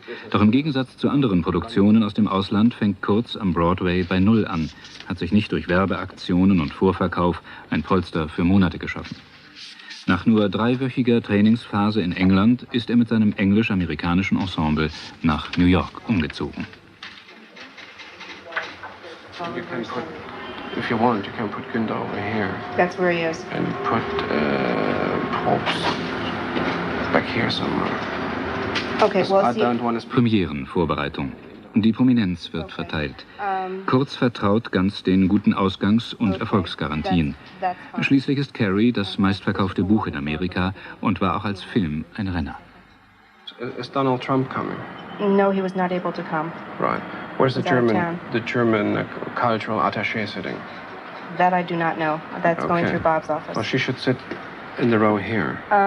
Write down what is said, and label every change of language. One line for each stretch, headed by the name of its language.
German: Doch im Gegensatz zu anderen Produktionen aus dem Ausland fängt Kurz am Broadway bei Null an, hat sich nicht durch Werbeaktionen und Vorverkauf ein Polster für Monate geschaffen. Nach nur 3-wöchiger Trainingsphase in England ist er mit seinem englisch-amerikanischen Ensemble nach New York umgezogen.
English: If you want, you can put Günther over here. That's where he is. And put Probst back here somewhere. Okay, well, I don't want to...
German: Premierenvorbereitung. Die Prominenz wird verteilt. Kurz vertraut ganz den guten Ausgangs- und Erfolgsgarantien. Schließlich ist Carrie das meistverkaufte Buch in Amerika und war auch als Film ein Renner.
English: Is Donald Trump coming? No, he was not able to come. Right. Where's the German cultural attaché sitting? That I do not know. That's going through Bob's office. Well, she should sit in the row here.